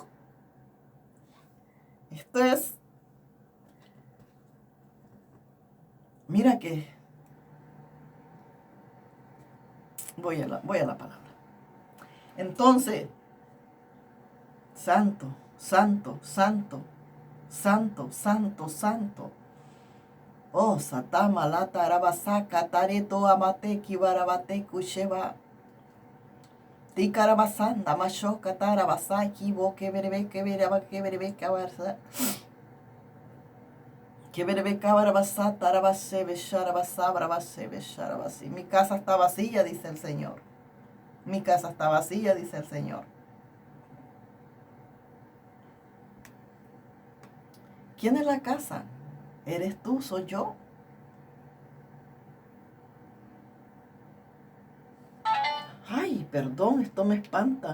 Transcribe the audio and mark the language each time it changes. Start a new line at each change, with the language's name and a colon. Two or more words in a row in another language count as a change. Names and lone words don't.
Spanish: Esto es... Mira que... Voy a la palabra. Entonces, santo, santo, santo, santo, santo, santo. Oh, satama lata arabasaka tareto amate kibarabate kusheba. Tikarabasanda mashoka tarabasaki bo keberebe kebereba keberebe kabarsa. Keberebe kabarabasa tarabase besharabasa brabase besharabasi. Mi casa está vacía, dice el Señor. Mi casa está vacía, dice el Señor. ¿Quién es la casa? ¿Eres tú? ¿Soy yo? Ay, perdón, esto me espanta.